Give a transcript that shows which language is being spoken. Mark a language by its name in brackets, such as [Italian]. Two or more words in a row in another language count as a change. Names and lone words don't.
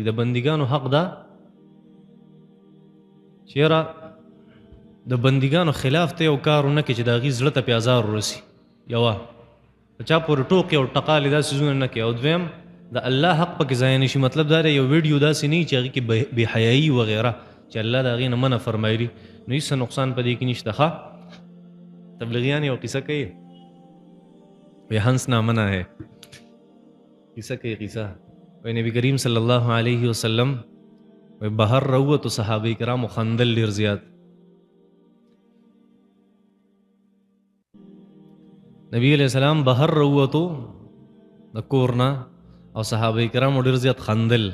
[Pashto] د بندګانو حق دا چې یاره د بندګانو خلاف ته یو کار ونه کړي چې د هغې زړه ته پې ازار ورسي، یوه په چا پورې ټوکې او ټقالې دا څیزونه نه کوي، او دویم د الله حق پکې ضایع نه شي. مطلب دا دی یو ویډیو داسې نه وي چې هغې کې بې حیایي وغیره چې الله د هغې نه منع فرمایلي، نو هېڅ نقصان په دې کې نشته. ښه تبلیغیان یو قصه کوي، وی [Urdu] ہنس نہ منع ہے، [Pashto] قصہ کوي قصه، وی نبی کریم [Arabic] صلی الله علیه وسلم [Pashto] وی بهر راووتو، صحابه کرامو خندل ډېر زیات. نبی [Arabic] علیہ السلام [Pashto] بهر راووتو د کور نه او صحابه کرامو ډېر زیات خندل.